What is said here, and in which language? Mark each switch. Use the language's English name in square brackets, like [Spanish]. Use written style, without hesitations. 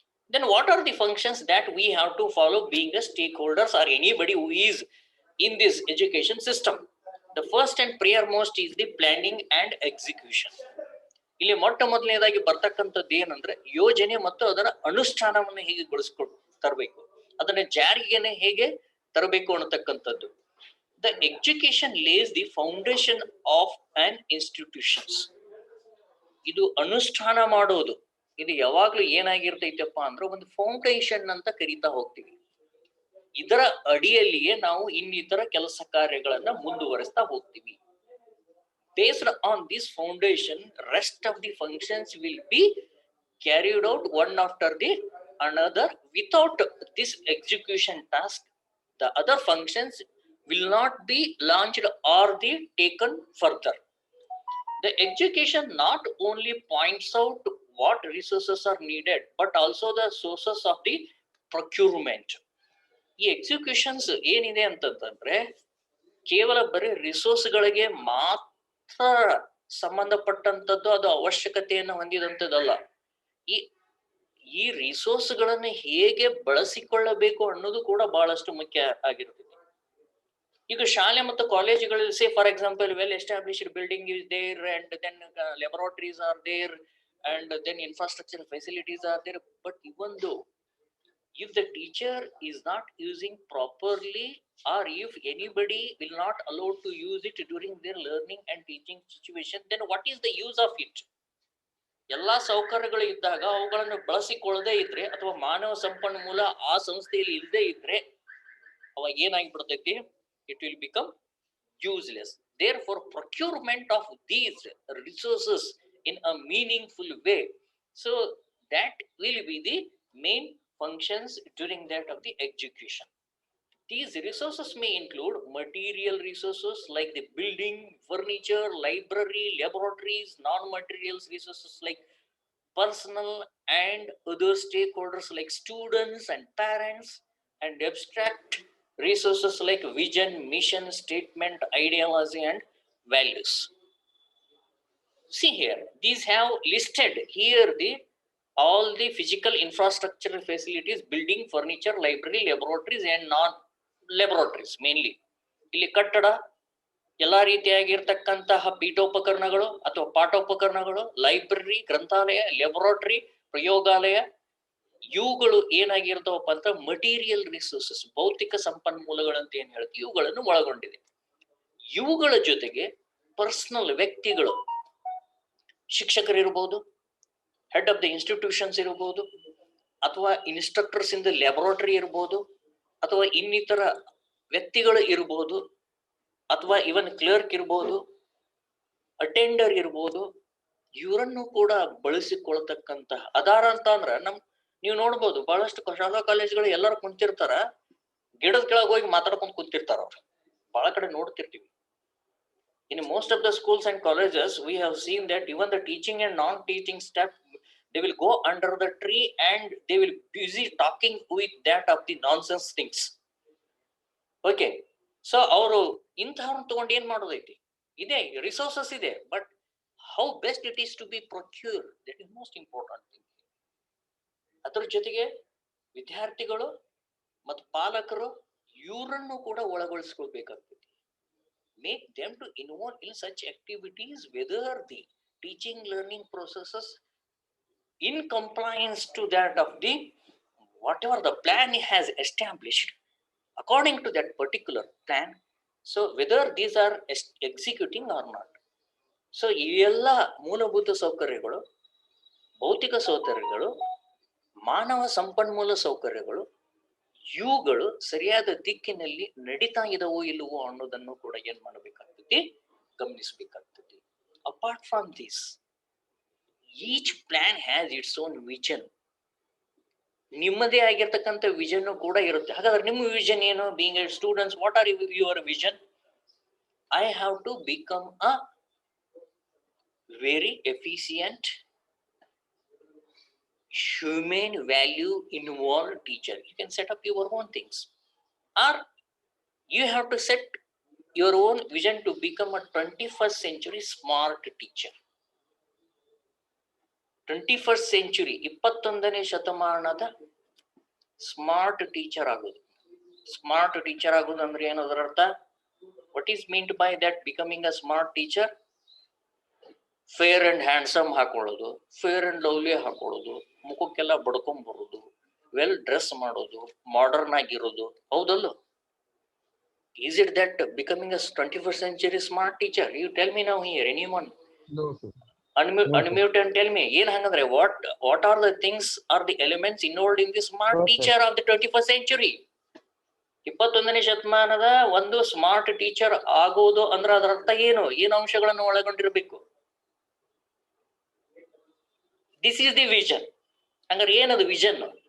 [English] Then what are the functions that we have to follow being a stakeholders or anybody who is in this education system? The first and foremost is the planning and execution. [Kannada] ಇಲ್ಲಿ ಮೊಟ್ಟ ಮೊದಲನೇದಾಗಿ ಬರ್ತಕ್ಕಂಥದ್ದು ಏನಂದ್ರೆ ಯೋಜನೆ ಮತ್ತು ಅದರ ಅನುಷ್ಠಾನವನ್ನು ಹೇಗೆ ಗೊಳಿಸ್ಕೊಂಡು ತರಬೇಕು, ಅದನ್ನ ಜಾರಿಗೆನೆ ಹೇಗೆ ತರಬೇಕು ಅನ್ನತಕ್ಕಂಥದ್ದು. [English] The education lays the foundation of an institutions. [Kannada] ಇದು ಅನುಷ್ಠಾನ ಮಾಡೋದು, ಇದು ಯಾವಾಗ್ಲೂ ಏನಾಗಿರ್ತೈತಪ್ಪ ಅಂದ್ರೆ ಒಂದು ಫೌಂಡೇಶನ್ ಅಂತ ಕರಿತಾ ಹೋಗ್ತೀವಿ. ಇದರ ಅಡಿಯಲ್ಲಿಯೇ ನಾವು ಇನ್ನಿತರ ಕೆಲಸ ಕಾರ್ಯಗಳನ್ನ ಮುಂದುವರಿಸ್ತಾ ಹೋಗ್ತೀವಿ. [English] Based on this foundation, rest of the functions will be carried out one after the another. Without this execution task, the other functions will not be launched or be taken further. The education not only points out what resources are needed, but also the sources of the procurement. [Kannada] ಈ executions ಏನಿದೆ ಅಂತಂದ್ರೆ ಕೇವಲ ಬರೀ ರಿಸೋರ್ಸ್ಗಳಿಗೆ ಮಾತ್ರ ಸಂಬಂಧಪಟ್ಟಂತದ್ದು, ಅದು ಅವಶ್ಯಕತೆಯನ್ನು ಹೊಂದಿದಂಥದ್ದಲ್ಲ. ಈ ರಿಸೋರ್ಸ್ಗಳನ್ನು ಹೇಗೆ ಬಳಸಿಕೊಳ್ಳಬೇಕು ಅನ್ನೋದು ಕೂಡ ಬಹಳಷ್ಟು ಮುಖ್ಯ ಆಗಿರುತ್ತದೆ. ಈಗ ಶಾಲೆ ಮತ್ತು ಕಾಲೇಜುಗಳಲ್ಲಿ [English] Say for example well established building is there and then laboratories are there and then infrastructure facilities are there, but even though if the teacher is not using properly, or if anybody will not allow to use it during their learning and teaching situation, then what is the use of it? [Kannada] ಎಲ್ಲಾ ಸೌಕರ್ಯಗಳು ಇದ್ದಾಗ ಅವುಗಳನ್ನು ಬಳಸಿಕೊಳ್ಳದೆ ಇದ್ರೆ ಅಥವಾ ಮಾನವ ಸಂಪನ್ಮೂಲ ಆ ಸಂಸ್ಥೆಯಲ್ಲಿ ಇಲ್ಲದೆ ಇದ್ರೆ ಅವಾಗ ಏನಾಗಿಬಿಡ್ತೈತಿ, [English] It will become useless. Therefore procurement of these resources in a meaningful way, so that will be the main functions during that of the execution. These resources may include material resources like the building, furniture, library, laboratories, non-materials resources like personnel and other stakeholders like students and parents, and abstract resources like vision, mission, statement, ideology and values. See here, these have listed here the all the physical infrastructure facilities, building, furniture, library, laboratories and non-laboratories mainly. [Kannada] ಇಲ್ಲಿ ಕಟ್ಟಡ, ಎಲ್ಲಾ ರೀತಿಯಾಗಿರ್ತಕ್ಕಂತಹ ಪೀಠೋಪಕರಣಗಳು ಅಥವಾ ಪಾಠೋಪಕರಣಗಳು, library, ಗ್ರಂಥಾಲಯ, laboratory, ಪ್ರಯೋಗಾಲಯ, ಇವುಗಳು ಏನಾಗಿರ್ತಾವಪ್ಪ ಅಂತ material resources, ಭೌತಿಕ ಸಂಪನ್ಮೂಲಗಳಂತ ಏನ್ ಹೇಳ್ತೀವಿ, ಇವುಗಳನ್ನು ಒಳಗೊಂಡಿದೆ. ಇವುಗಳ ಜೊತೆಗೆ ಪರ್ಸನಲ್ ವ್ಯಕ್ತಿಗಳು, ಶಿಕ್ಷಕರಿರ್ಬೋದು, [English] head of the institutions [Kannada] ಇರಬಹುದು, ಅಥವಾ [English] instructors in the laboratory [Kannada] ಇರಬಹುದು, ಅಥವಾ ಇನ್ನಿತರ ವ್ಯಕ್ತಿಗಳು ಇರಬಹುದು, ಅಥವಾ ಇವನ್ ಕ್ಲರ್ಕ್ ಇರಬಹುದು, ಅಟೆಂಡರ್ ಇರಬಹುದು. ಇವರನ್ನು ಕೂಡ ಬಳಸಿಕೊಳ್ತಕ್ಕಂತಹ ಅದಾರ ಅಂತ ಅಂದ್ರ ನೀವು ನೋಡ್ಬೋದು ಬಹಳಷ್ಟು ಶಾಲಾ ಕಾಲೇಜುಗಳು ಎಲ್ಲರೂ ಕುಂತಿರ್ತಾರ, ಗಿಡದ ಕೆಳಗೆ ಹೋಗಿ ಮಾತಾಡ್ಕೊಂಡು ಕುಂತಿರ್ತಾರ. ಅವ್ರು ಬಹಳ ಕಡೆ ನೋಡ್ತಿರ್ತೀವಿ. [English] In most of the schools and colleges, we have seen that even the teaching and non-teaching staff, they will go under the tree and they will busy talking with that of the nonsense things. Okay, so [Kannada] ಅವರು ಇಂಥವ್ರನ್ನ ತಗೊಂಡು ಏನ್ ಮಾಡೋದೈತಿ, ಇದೆ resources ಇದೆ, [English] But how best it is to be procure, that is most important thing. [Kannada] ಅದ್ರ ಜೊತೆಗೆ ವಿದ್ಯಾರ್ಥಿಗಳು ಮತ್ತು ಪಾಲಕರು ಇವರನ್ನು ಕೂಡ ಒಳಗೊಳಿಸ್ಕೊಳ್ಬೇಕಾಗ್ತದೆ. [English] Make them to involve in such activities, whether the teaching learning processes in compliance to that of the whatever the plan has established according to that particular plan, so whether these are executing or not. [Kannada] So ಇವೆಲ್ಲ ಮೂಲಭೂತ ಸೌಕರ್ಯಗಳು, ಭೌತಿಕ ಸೌಕರ್ಯಗಳು, ಮಾನವ ಸಂಪನ್ಮೂಲ ಸೌಕರ್ಯಗಳು, ಇವುಗಳು ಸರಿಯಾದ ದಿಕ್ಕಿನಲ್ಲಿ ನಡೀತಾ ಇದವೋ ಇಲ್ಲವೋ ಅನ್ನೋದನ್ನು ಕೂಡ ಏನ್ ಮಾಡಬೇಕಾಗ್ತದೆ, ಗಮನಿಸಬೇಕಾಗ್ತದೆ. [English] Apart from this, each plan has its own vision. [Kannada] ನಿಮ್ಮದೇ ಆಗಿರ್ತಕ್ಕಂಥ ವಿಷನ್ ಕೂಡ ಇರುತ್ತೆ. ಹಾಗಾದ್ರೆ ನಿಮ್ಮ ವಿಷನ್ ಏನು? [English] Being a students, what are your vision? I have to become a very efficient, human value involved teacher. You can set up your own things, or you have to set your own vision to become a 21st century smart teacher. [Kannada] 21st century 21ನೇ ಶತಮಾನದ smart teacher ಆಗೋದು. Smart teacher ಆಗೋದು ಅಂದ್ರೆ ಏನು? ಅದರ ಅರ್ಥ, [English] What is meant by that becoming a smart teacher? [Kannada] Fair and handsome ಹಾಕೊಳ್ಳೋದು, fair and lovely ಹಾಕೊಳ್ಳೋದು, ಮುಖಕ್ಕೆಲ್ಲ ಬಡ್ಕೊಂಡ್ ಬರೋದು, ವೆಲ್ ಡ್ರೆಸ್ ಮಾಡೋದು, ಮಾಡರ್ನ್ ಆಗಿರೋದು, ಹೌದಲ್ಲ? [English] Is it that becoming a 21st century smart teacher? You tell me now here, anyone? No, sir. Unmute and tell me. [Kannada] ಏನ್ ಹಂಗಂದ್ರೆ [English] what are the things are the elements involved in the smart No, sir. teacher of the 21st century? [Kannada] 21ನೇ ಶತಮಾನದ ಒಂದು smart teacher ಆಗೋದು ಅಂದ್ರೆ ಅದರ ಅರ್ಥ ಏನು? ಏನು ಅಂಶಗಳನ್ನು ಒಳಗೊಂಡಿರ್ಬೇಕು? [English] This is the vision. [Kannada] ಹಂಗಾರೆ ಏನದು ವಿಷನ್?